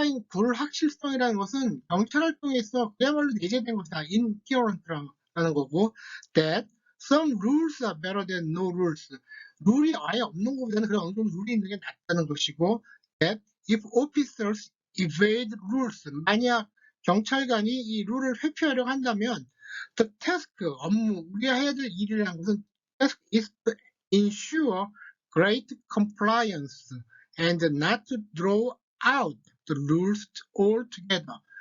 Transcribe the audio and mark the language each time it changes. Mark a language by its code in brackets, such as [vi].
[ko] 불확실성이라는 것은 경찰 활동에 있어 그야말로 내재된 것이다. [en] inherent라는 거고, that some rules are better than no rules. [ko] 룰이 아예 없는 것보다는 그런 어느 정도 룰이 있는 게 낫다는 것이고, [en] that if officers evade rules, [ko] 만약 경찰관이 이 룰을 회피하려고 한다면, [en] the task, [ko] 우리가 해야 될 일이라는 것은 [en] task is to ensure great compliance and not to draw out the rules altogether.